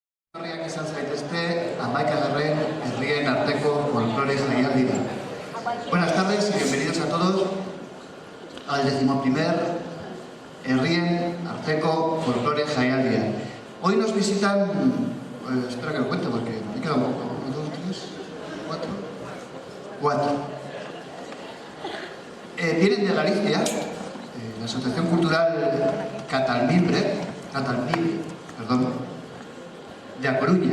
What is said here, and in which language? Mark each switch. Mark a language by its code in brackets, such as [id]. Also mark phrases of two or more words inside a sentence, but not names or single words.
[eu] Herriak izan zaitezte, hamaikagarren herrien arteko folklore jaialdia. [es] Buenas tardes y bienvenidos a todos al 11º [eu] herrien arteko folklore jaialdia. [es] Hoy nos visitan, espera que lo cuente porque me queda un poco, 1, 2, 3, 4. Vienen de Galicia, la Asociación Cultural Catalmibre, de A Coruña.